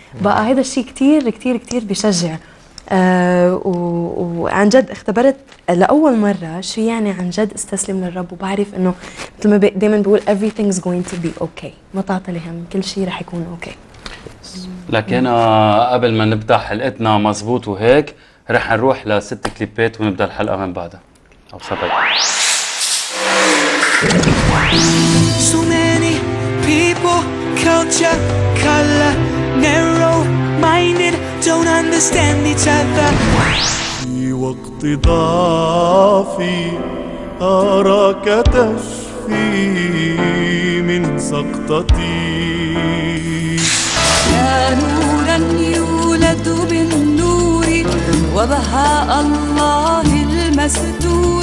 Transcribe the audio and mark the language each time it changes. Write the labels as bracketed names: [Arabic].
[Arabic] بقى هذا الشيء كثير كثير كثير بشجع. وعن جد اختبرت لاول مره شو يعني عن جد استسلم للرب، وبعرف انه مثل ما دائما بقول [English] everything's going to be okay، [Arabic] ما تعطي الهم، كل شيء رح يكون اوكي. لكن قبل ما نبدا حلقتنا مزبوط وهيك، رح نروح لست كليبات ونبدا الحلقه من بعدها. او صدق [English] So many people, culture, color, narrow-minded, don't understand each other. [Arabic] في وقت ضعفي أراك تشفي من سقطتي. يا نورا يولد بالنور وبهاء الله المستور.